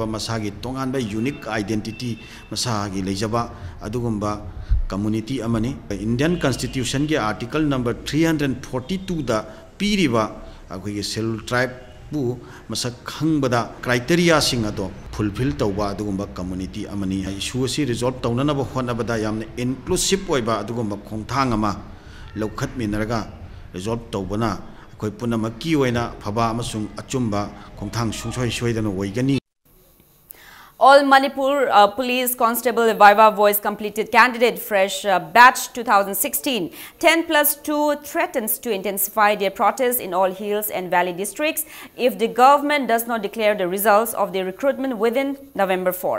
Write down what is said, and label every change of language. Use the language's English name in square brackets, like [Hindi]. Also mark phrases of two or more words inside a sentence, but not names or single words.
[Manipuri] masagi tonganba [English] unique identity [Manipuri] masagi leijaba adugumba community amani Indian Constitution gi article number 342 da piriba aikhoi gi [English] Scheduled Tribe [Manipuri] bu masak hangbada criteria singado fulfill tawba adugumba community amani issue si resolve tawnana ba honabada yamna inclusive oiba adugumba khongthang ama lokhat minaraga resolve tawbana akoi punamaki oina phaba amasung achumba khongthang sungsoi soidana oigani. [English] All Manipur Police Constable Viva Voice completed candidate fresh batch 2016. 10+2 threatens to intensify their protests in all hills and valley districts if the government does not declare the results of the recruitment within November 4.